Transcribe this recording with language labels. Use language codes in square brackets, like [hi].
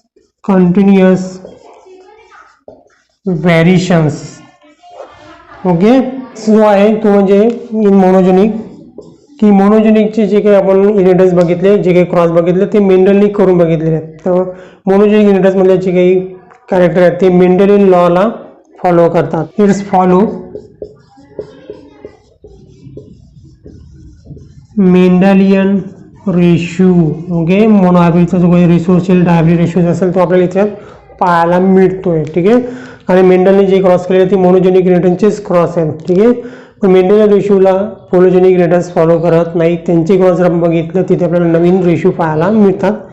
[en] Discontinuous variations. Okay. [mr] जो आहे तो म्हणजे इन मोनोजेनिक की मोनोजेनिकचे जे काही आपण युनिट्स बघितले जे काही क्रॉस बघितले ते मेंडलनी करून बघितलेले आहेत. तर मोनोजेनिक युनिट्समधले जे काही कॅरेक्टर आहेत ते मेंडेलियन लॉला फॉलो करतात. [en] It's follow Mendelian ratio. Okay. [mr] मोनोहायब्रिडचा जो काही रेशो असेल डायब्रिड रेशो असेल तो आपल्याला इथे पाहायला मिळतोय. ठीक आहे. आणि मेंडलने जे क्रॉस केले ते मोनोजेनिक युनिटचेच क्रॉस आहेत. ठीक आहे. पण मेंडेलियन रेशिओला पोलोजेनिक युनिट्स फॉलो करत नाही. त्यांचे क्रॉस जर आपण बघितलं तिथे आपल्याला नवीन रेशिओ पाहायला मिळतात.